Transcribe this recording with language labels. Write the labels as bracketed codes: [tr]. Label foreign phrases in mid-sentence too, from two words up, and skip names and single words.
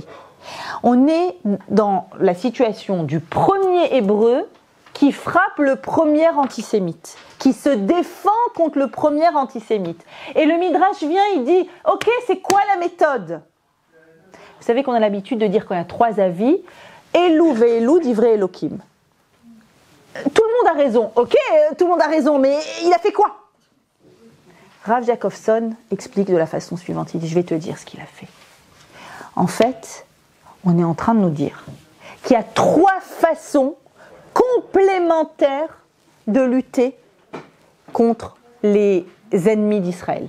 [fr] On est dans la situation du premier Hébreu qui frappe le premier antisémite, qui se défend contre le premier antisémite. Et le Midrash vient, il dit « Ok, c'est quoi la méthode ?» Vous savez qu'on a l'habitude de dire qu'il y a 3 avis, « [he] אלו ואלו דברי אלוקים ». [fr] Tout le monde a raison, ok, tout le monde a raison, mais il a fait quoi ? Rav Jacobson explique de la façon suivante, il dit « Je vais te dire ce qu'il a fait ». En fait, on est en train de nous dire qu'il y a 3 façons complémentaires de lutter contre les ennemis d'Israël.